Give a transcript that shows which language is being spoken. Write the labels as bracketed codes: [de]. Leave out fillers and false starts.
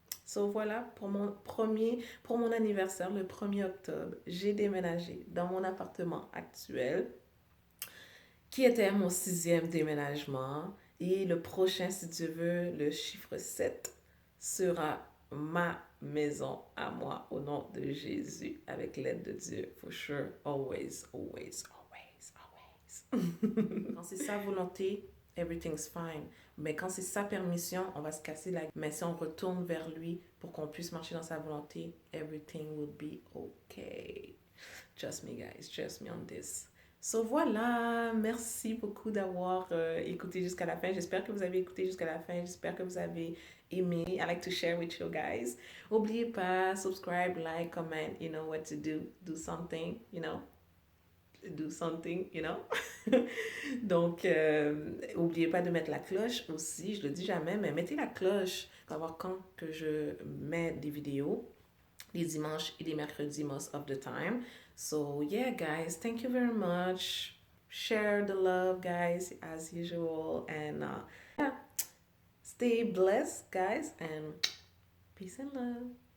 [fr] So voilà, pour mon anniversaire, le 1er octobre, j'ai déménagé dans mon appartement actuel, qui était mon 6e déménagement. Et le prochain, si Dieu veut, le chiffre 7, sera ma maison à moi au nom de Jésus, avec l'aide de Dieu. [en] For sure, always, always, always, always. [fr] Quand c'est sa volonté, [en] everything's fine. [fr] Mais quand c'est sa permission, on va se casser la gueule. Mais si on retourne vers lui pour qu'on puisse marcher dans sa volonté, [en] everything will be okay. Trust me, guys. Trust me on this. [fr] So voilà, merci beaucoup d'avoir écouté jusqu'à la fin. J'espère que vous avez écouté jusqu'à la fin. J'espère que vous avez aimé. [en] I like to share with you guys. [fr] N'oubliez pas, [en] subscribe, like, comment, you know what to do. Do something, you know. Do something, you know. [fr] Donc, n'oubliez pas de mettre la cloche aussi. Je le dis jamais, mais mettez la cloche pour savoir quand que je mets des vidéos. Les dimanches et les mercredis [en] most of the time. So yeah, guys, thank you very much. Share the love, guys, as usual. And yeah, stay blessed, guys, and peace and love.